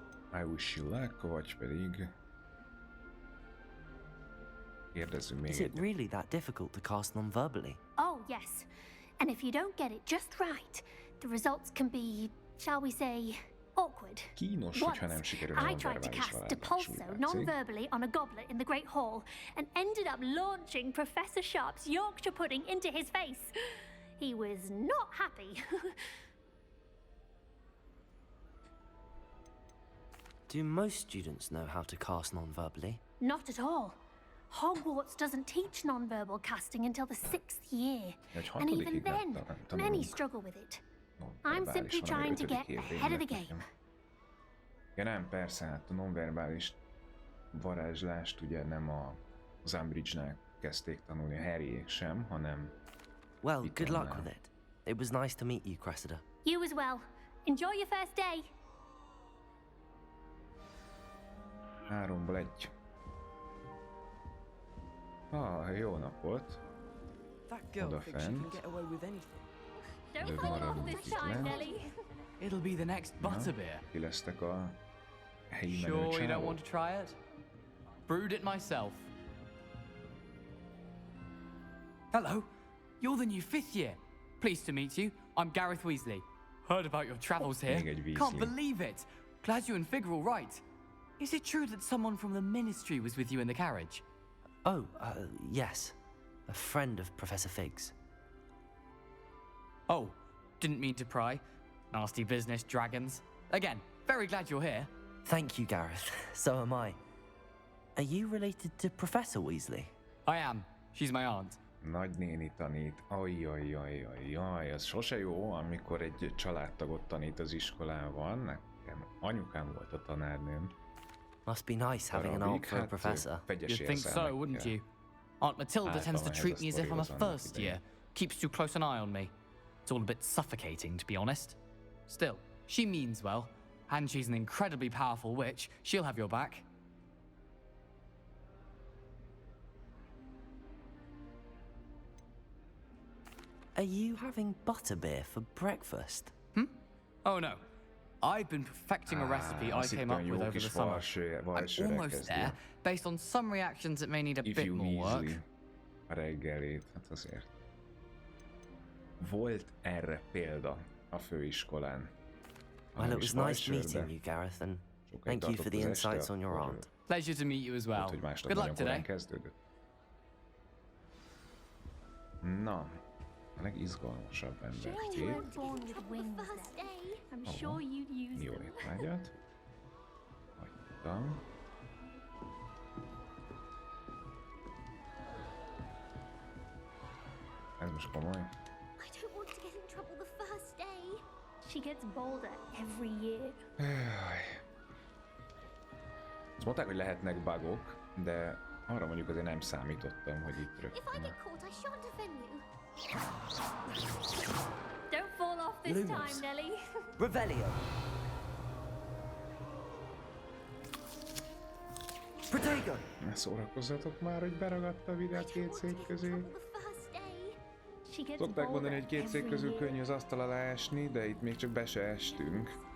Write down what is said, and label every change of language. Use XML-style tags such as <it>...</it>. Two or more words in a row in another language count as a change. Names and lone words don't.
<en>I wish you luck,</en> <hu>vagy pedig kérdezzünk még</hu> <en>Is it</en> <hu>egyet.</hu> <en>really that difficult to cast non-verbally? Oh, yes. And if you don't get it just right, the results can be, shall we say, awkward.</en> <hu>Kínos, hogyha nem sikerül a</hu> <en>I tried to</en> <hu>nonverbális</hu> <en>cast</en> <hu>varázslás, úgy</hu> <en>Depulso</en> <hu>látszik.</hu> <en>non-verbally on a goblet in the Great Hall and ended up launching Professor Sharp's Yorkshire pudding into his face. He was not happy. Do most students know how to cast non-verbally? Not at all. Hogwarts doesn't teach non-verbal casting until the 6th year. And even then, many struggle with it. I'm simply trying to get ahead of the game.</en> <hu>Ja nem, persze, hát a nonverbális varázslást ugye nem az Umbridge-nál kezdték tanulni, a Harryék sem, hanem...</hu> <en>Well, good luck with it. It was nice to meet you, Cressida. You as well. Enjoy your first day.</en> <hu>3-ból 1. Jó napot.</hu> <en>That girl thinks she can get away with anything. Don't fall off this time, Nelly. It'll be the next butterbeer.</en> <hu>Ki lesztek a helyi</hu> <en>Sure you don't</en> <hu>menőcsávok?</hu> <en>want to try it? Brewed it myself. Hello, you're the new 5th year. Pleased to meet you. I'm Gareth Weasley. Heard about your travels here.</en> <hu>Még egy Weasley.</hu> <en>Can't believe it. Glad you and Fig are all right. Is it true that someone from the Ministry was with you in the carriage? Oh, yes. A friend of Professor Fig's. Oh, didn't mean to pry. Nasty business, dragons. Again, very glad you're here. Thank you, Gareth. So am I. Are you related to Professor Weasley? I am. She's my aunt.</en> <hu>Nagynéni tanít. Ajjajjajjajjaj, az sose jó, amikor egy családtagot tanít az iskolában. Nekem anyukám volt a tanárnőm.</hu> <en>Must be nice having an aunt for a professor. You'd think so, wouldn't you? Aunt Matilda tends to treat me as if I'm a first year. Keeps too close an eye on me. It's all a bit suffocating, to be honest. Still, she means well, and she's an incredibly powerful witch. She'll have your back. Are you having butterbeer for breakfast? Oh no. I've been perfecting a recipe I came up with over the summer. I'm almost there, based on some reactions that may need a bit more work.</en> <hu>A reggelét, hát azért. Volt erre példa a főiskolán.</hu> <en>Well, it was nice meeting you, Gareth, and thank you for the insights on your aunt. Pleasure to meet you as well. Good luck today.</en> <hu>Na, a legizgalmasabb emberkép. Jó étvágyat. Hagytam. Ez most komoly.</hu> <en>I don't want to get in trouble the first day. She gets bolder every year.</en> <hu>Azt mondták, hogy lehetnek bugok, de arra mondjuk azért nem számítottam, hogy itt rögtön.</hu> <en>Don't fall off this time, Nelly. Revelio. Protego.</en> <hu>Ne szórakozzatok már, hogy beragadt a videó két szék közé. Szokták mondani, hogy két szék közül könnyű az asztal alá esni, de itt még csak be se estünk.</hu>